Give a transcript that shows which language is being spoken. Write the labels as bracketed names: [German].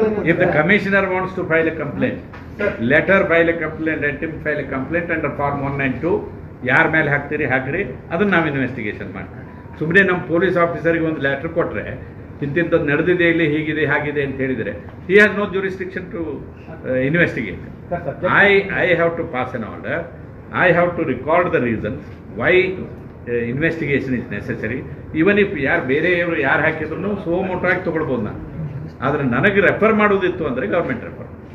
[English] If the commissioner wants to file a complaint, let her file a complaint, let him file a complaint under form 192. [Kannada] ಯಾರ ಮೇಲೆ ಹಾಕ್ರಿ, ಅದನ್ನು ನಾವು investigation ಮಾಡ್ತೀವಿ. ಸುಮ್ಮನೆ ನಮ್ಮ ಪೊಲೀಸ್ ಆಫೀಸರ್ಗೆ ಒಂದು ಲೆಟರ್ ಕೊಟ್ಟರೆ ಇಂಥದ್ದು ನಡೆದಿದೆ, ಇಲ್ಲಿ ಹೀಗಿದೆ ಹಾಗಿದೆ ಅಂತ ಹೇಳಿದರೆ, [English] he has no jurisdiction to investigate. I have to pass an order. I have to record the reasons why investigation is necessary. Even if [Kannada] ಬೇರೆಯವರು ಯಾರು ಹಾಕಿದ್ರು ಸೋಮೋಟಾಗಿ ತಗೊಳ್ಬೋದು ನಾನು. ಆದರೆ ನನಗೆ ರೆಫರ್ ಮಾಡೋದಿತ್ತು ಅಂದರೆ ಗೌರ್ಮೆಂಟ್ ರೆಫರ್.